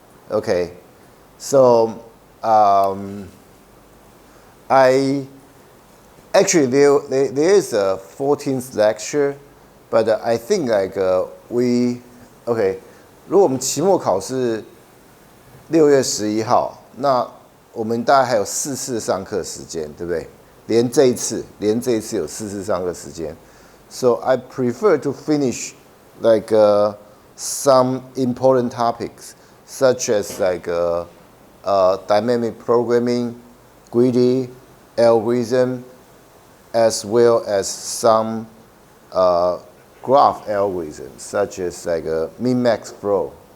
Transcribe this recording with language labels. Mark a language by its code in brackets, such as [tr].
[en] Okay, so I actually there is a 14th lecture, but I think like okay， [zh] 如果我们期末考试6月11号，那我们大概还有4次上课时间，对不对？连这一次有4次上课时间。 [en] So I prefer to finish like some important topics, such as like dynamic programming, greedy algorithm, as well as some graph algorithms, such as like min-max flow.